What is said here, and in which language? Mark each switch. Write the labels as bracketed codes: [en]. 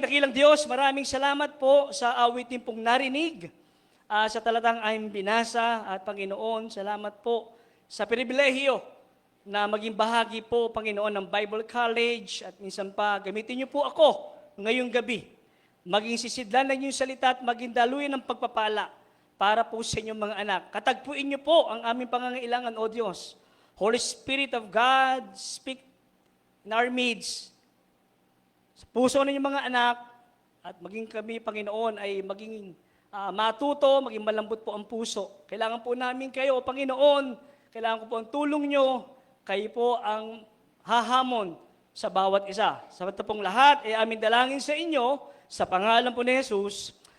[tl] Dakilang Diyos, maraming salamat po sa awitin pong narinig, sa talatang aming binasa, at Panginoon, salamat po sa pribilehiyo na maging bahagi po, Panginoon, ng Bible College, at minsan pa, gamitin niyo po ako ngayong gabi. Maging sisidlan na yung salita at maging daluyan ng pagpapala para po sa inyong mga anak. Katagpuin niyo po ang aming pangangailangan, O Diyos. [en] Holy Spirit of God, speak in our midst. [tl] Sa puso ng inyong mga anak, at maging kami, Panginoon, ay maging matuto, maging malambot po ang puso. Kailangan po namin kayo, Panginoon. Kailangan ko po ang tulong niyo. Kayo po ang hahamon sa bawat isa. Sa pong lahat, ay aming dalangin sa inyo, sa pangalan po ni Jesus.